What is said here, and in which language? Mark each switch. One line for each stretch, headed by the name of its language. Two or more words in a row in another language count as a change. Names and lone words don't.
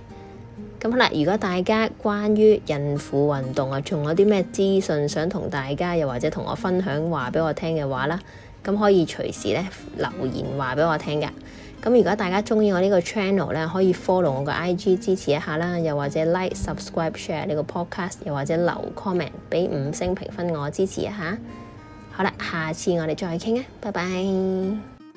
Cantonese: 咁好啦，如果大家關於孕婦運動啊，仲有啲咩資訊想同大家，又或者同我分享話俾我聽嘅話啦，咁可以隨時咧留言話俾我聽㗎。咁如果大家中意我呢個 channel 咧，可以 follow 我個 IG 支持一下啦，又或者
English: like、subscribe、share
Cantonese: 呢個 podcast，又或者留 comment 俾5星評分我支持一下。好啦，下次我哋再傾啊，拜拜。